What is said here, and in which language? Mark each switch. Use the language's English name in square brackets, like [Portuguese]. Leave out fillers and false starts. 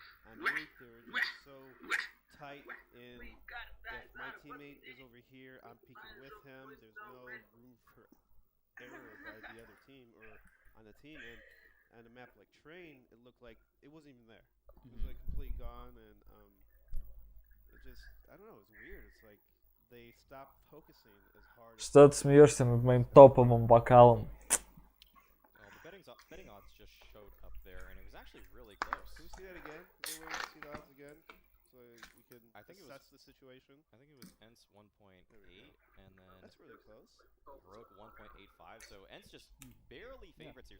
[English] On Nuke, they were just so tight in, if my teammate is over here, I'm peeking with him, there's no room for error by the other team or on the team, and on a map like Train, it looked like it wasn't even there. It was like completely gone, and it just, I don't know, it's weird. It's like they stopped focusing as hard. [Russian] Что ты смеешься над моим топовым бокалом? [English] Betting odds just showed up there, and it was actually really close. Can we see that again? Is there a way to see the odds again? So we can assess the situation? I think it was ENCE 1.8, and then... That's really close. Heroic 1.85, so ENCE just barely favorites here.